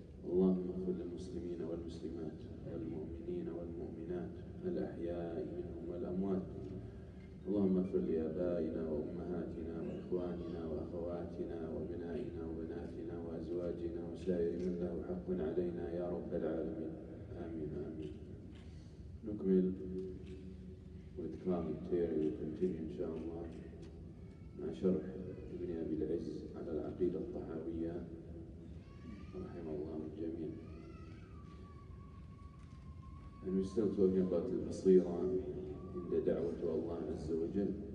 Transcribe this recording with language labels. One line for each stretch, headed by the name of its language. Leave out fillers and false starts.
Arabic: اللهم اغفر للمسلمين والمسلمات والمؤمنين والمؤمنات الأحياء منهم والأموات. اللهم اغفر لآبائنا وأمهاتنا وإخواننا وأخواتنا وأبنائنا وبناتنا وأزواجنا وسائر من له حق علينا يا رب العالمين. آمين آمين. نكمل
English: with commentary. We continue inshallah
Arabic: مع شرح ابن أبي العز على العقيدة الطحاوية رحمه الله الجميع.
English: And we're still talking about
Arabic: البصيرة عند دعوة الله عز وجل.